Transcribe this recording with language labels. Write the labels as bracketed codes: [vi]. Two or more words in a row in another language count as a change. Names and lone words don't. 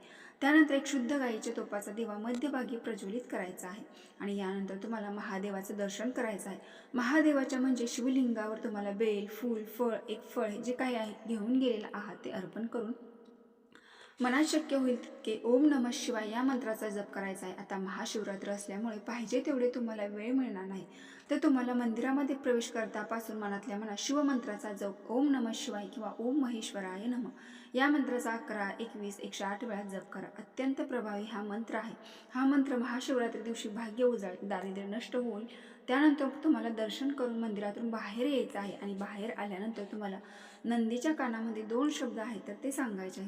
[mr] त्यानंतर एक शुद्ध गाईच्या तुपाचा दिवा मध्यभागी प्रज्वलित करायचा आहे. आणि यानंतर तुम्हाला महादेवाचं दर्शन करायचं आहे. महादेवाच्या म्हणजे शिवलिंगावर तुम्हाला बेल, फूल, फळ, एक फळ जे काही आहे घेऊन गेलेलं आहात ते अर्पण करून मनात शक्य होईल तितके [sa] ओम नमः शिवाय [mr] या मंत्राचा जप करायचा आहे. आता महाशिवरात्र असल्यामुळे पाहिजे तेवढे तुम्हाला वेळ मिळणार नाही. तर तुम्हाला मंदिरामध्ये प्रवेश करतापासून मनातल्या मनात शिवमंत्राचा जप [sa] ओम नमः शिवाय [mr] किंवा [sa] ओम महेश्वराय नमः [mr] या मंत्राचा 11, 21, 108 वेळा जप करा. अत्यंत प्रभावी हा मंत्र आहे. हा मंत्र महाशिवरात्री दिवशी भाग्य उजाळेल, दारिद्र्य नष्ट होईल. त्यानंतर तुम्हाला दर्शन करून मंदिरातून बाहेर यायचं आहे. आणि बाहेर आल्यानंतर तुम्हाला नंदीच्या कानामध्ये 2 शब्द आहेत तर ते सांगायचे आहेत.